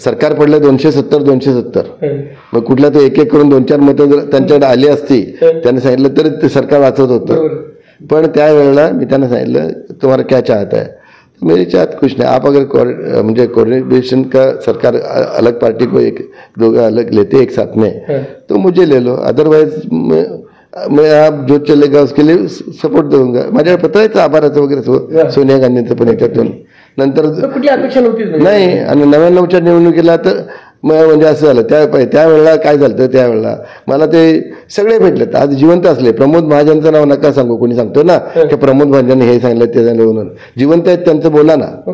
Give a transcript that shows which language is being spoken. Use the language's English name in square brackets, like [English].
[Marathi] सरकार पडलं 270. मग कुठला तो एक करून 2-4 मतं जर त्यांच्याकडे आली असती, त्यांनी सांगितलं तर ते सरकार वाचत होतं. पण त्यावेळेला मी त्यांना सांगितलं [Hindi] तुम्हाला क्या चाहता है, मेरी चाहत कुछ नहीं, आप अगर म्हणजे कोऑर्डिनेशन का सरकार अलग पार्टी को एक दो अलग लेते एक साथ में तो मुझे ले लो, अदरवाइज मैं आप जो चलेगा उसके लिए सपोर्ट दूंगा. [Marathi] माझ्या पत्र आहे आभाराचं वगैरे सोनिया गांधींचं पण याच्यातून. नंतर कुठली अपेक्षा नव्हती नाही. आणि 99च्या निवडणुकीला तर म्हणजे असं झालं, त्यावेळेला काय झालं, त्यावेळेला मला ते सगळे भेटलेत, आज जिवंत असले. प्रमोद महाजनचं नाव नका सांगू, कोणी सांगतो ना की प्रमोद महाजन हे सांगितलं ते झालं म्हणून, जिवंत आहेत त्यांचं बोला ना.